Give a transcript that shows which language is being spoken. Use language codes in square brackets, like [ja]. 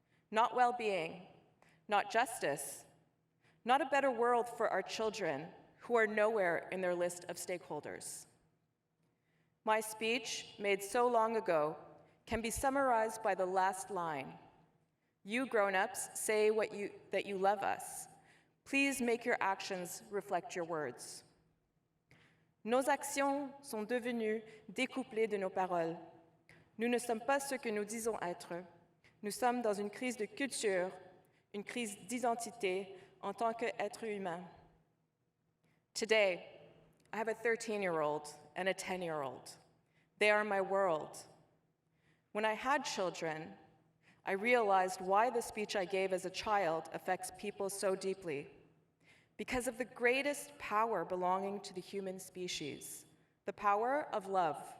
[en] Not well-being, not justice, not a better world for our children who are nowhere in their list of stakeholders. My speech, made so long ago, can be summarized by the last line. You grown-ups say that you love us. Please make your actions reflect your words. [fr] Nos actions sont devenues découplées de nos paroles. Nous ne sommes pas ce que nous disons être. Nous sommes dans une crise de culture, une crise d'identité en tant qu'être humain. [en] Today, I have a 13-year-old and a 10-year-old. They are my world. When I had children, I realized why the speech I gave as a child affects people so deeply. Because of the greatest power belonging to the human species, the power of love.